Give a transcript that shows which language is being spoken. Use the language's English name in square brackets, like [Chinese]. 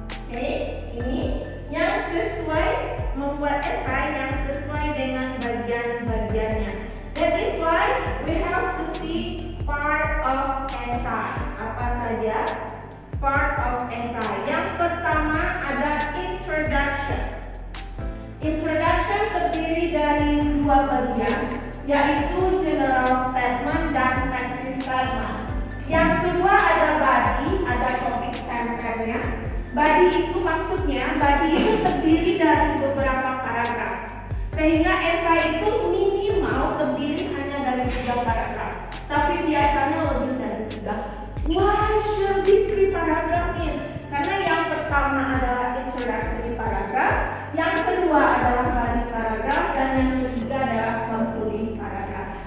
[Indonesian] Okay, ini yang sesuai membuat esai yang sesuai dengan bagian-bagiannya. [English] That is why we have to see part of essay. [Indonesian] Apa saja part of essay? Yang pertama ada introduction. Introduction terdiri dari dua bagian, yaitu general statement dan thesis statement. Yang kedua ada body, ada topik centernya. Body itu maksudnya, body itu terdiri dari beberapa paragraf. Sehingga esai itu minimal terdiri hanya dari 3 paragraf. Tapi biasanya lebih dari 3. [English] Why should be 3 paragraph is? [Indonesian] Karena yang pertama adalah introductory paragraph, yang kedua adalah body paragraph, dan yang ketiga adalah concluding paragraph.